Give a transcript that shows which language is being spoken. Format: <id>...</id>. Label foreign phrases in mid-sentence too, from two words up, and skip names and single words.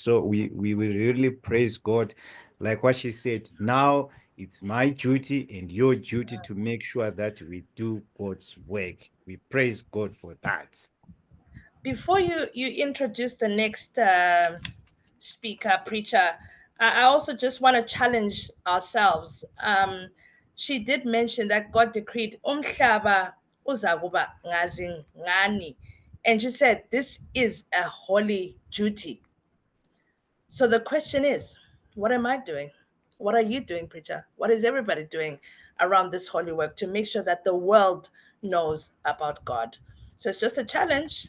<en>So we will really praise God. Like what she said, now it's my duty and your duty to make sure that we do God's work. We praise God for that. Before you introduce the next speaker, preacher, I also just want to challenge ourselves. She did mention that God decreed</en> <nd>umhlaba uzakuba ngazi ngani,</nd> <en>and she said this is a holy duty. So the question is, what am I doing? What are you doing, preacher? What is everybody doing around this holy work to make sure that the world knows about God? So it's just a challenge.</en>